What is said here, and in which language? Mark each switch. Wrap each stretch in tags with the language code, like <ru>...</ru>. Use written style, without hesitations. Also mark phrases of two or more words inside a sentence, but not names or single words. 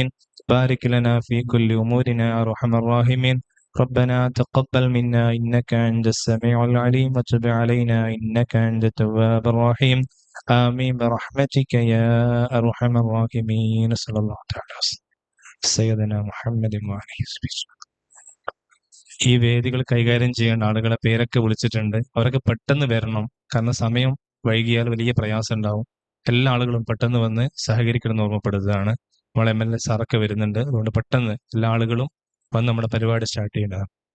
<ar>بارك لنا في كل أمورنا يا أرحم الراحمين. ربنا تقبل منا إنك أنت السميع العليم وتب علينا إنك أنت التواب الرحيم. آمين برحمتك يا أرحم الراحمين. صلى الله تعالى وسلم سيدنا محمد وعلى آله.</ar> <ml>ഈ വേദികൾ കൈകാര്യം ചെയ്യേണ്ട ആളുകളെ പേരൊക്കെ വിളിച്ചിട്ടുണ്ട്. അവരൊക്കെ പെട്ടെന്ന് വരണം. കാരണം സമയം വൈകിയാൽ വലിയ പ്രയാസം ഉണ്ടാവും. എല്ലാ ആളുകളും പെട്ടെന്ന് വന്ന് സഹകരിക്കണമെന്ന് ഓർമ്മപ്പെടുത്തുകയാണ്. നമ്മളെ MLA സാറൊക്കെ വരുന്നുണ്ട്. അതുകൊണ്ട് പെട്ടെന്ന് എല്ലാ ആളുകളും വന്ന് നമ്മുടെ പരിപാടി സ്റ്റാർട്ട് ചെയ്യേണ്ടതാണ്.</ml>